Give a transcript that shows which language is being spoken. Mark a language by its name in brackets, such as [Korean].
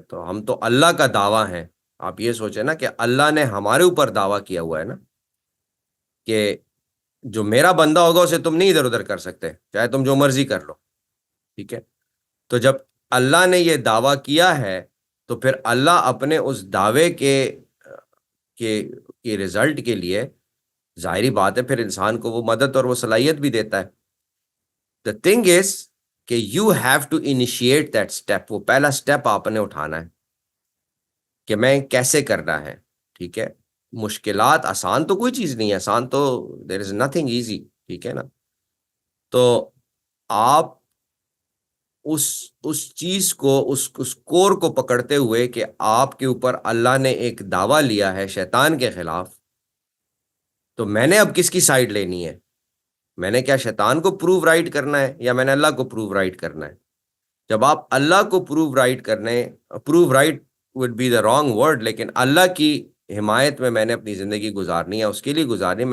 [Urdu] تو ہم تو اللہ کا دعویٰ ہیں. آپ یہ سوچیں نا کہ اللہ نے ہمارے اوپر دعویٰ کیا ہوا ہے نا کہ جو میرا بندہ ہوگا اسے تم نہیں ادھر ادھر کر سکتے، چاہے تم جو مرضی کر لو، ٹھیک ہے. تو جب اللہ نے یہ دعویٰ کیا ہے تو پھر اللہ اپنے اس دعوے کے رزلٹ کے لیے ظاہری بات ہے پھر انسان کو وہ مدد اور وہ صلاحیت بھی دیتا ہے. [English] The thing is [Urdu] کہ [English] you have to initiate that step. [Urdu] وہ پہلا سٹیپ آپ نے اٹھانا ہے کہ میں کیسے کرنا ہے، ٹھیک ہے. مشکلات، آسان تو کوئی چیز نہیں ہے، آسان تو [English] there is nothing easy، [Urdu] ٹھیک ہے نا. تو آپ اس چیز کو، اس کور کو پکڑتے ہوئے کہ آپ کے اوپر اللہ نے ایک دعویٰ لیا ہے شیطان کے خلاف، تو میں نے اب کس کی سائیڈ لینی ہے؟ میں نے کیا شیطان کو پروو رائٹ کرنا ہے یا میں نے اللہ کو پروو رائٹ کرنا ہے؟ جب آپ اللہ کو prove right [English] would be the wrong word, [Urdu] لیکن اللہ کی حمایت میں نے اپنی زندگی گزارنی ہے، اس کے لیے گزارنی ہے.